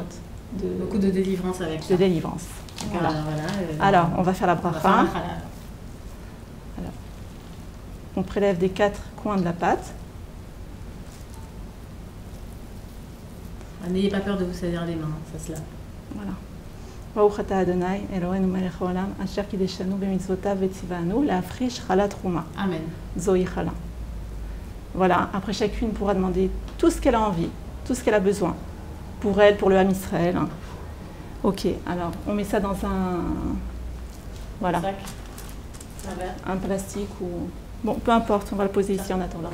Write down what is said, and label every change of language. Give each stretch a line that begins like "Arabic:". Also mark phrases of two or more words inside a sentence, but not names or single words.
French: Beaucoup de délivrance avec ça. De délivrance. Voilà. Alors, on va faire la bracha. Alors, on prélève des 4 coins de la pâte. N'ayez pas peur de vous salir les mains, ça se lave. Voilà.
Hebrew: ברוך אתה אדוני אלוהינו מלך העולם אשר קדשנו במצוותיו וציוונו להפריש חלת תרומה.
French: Amen.
Hebrew: זוהי חלה.
French: Voilà, après chacune pourra demander tout ce qu'elle a envie, tout ce qu'elle a besoin, pour elle, pour le
Hebrew: עם ישראל.
French: Ok, alors on met ça dans un... Voilà. Sac. Un verre. Un plastique ou... Bon, peu importe, on va le poser ici en attendant.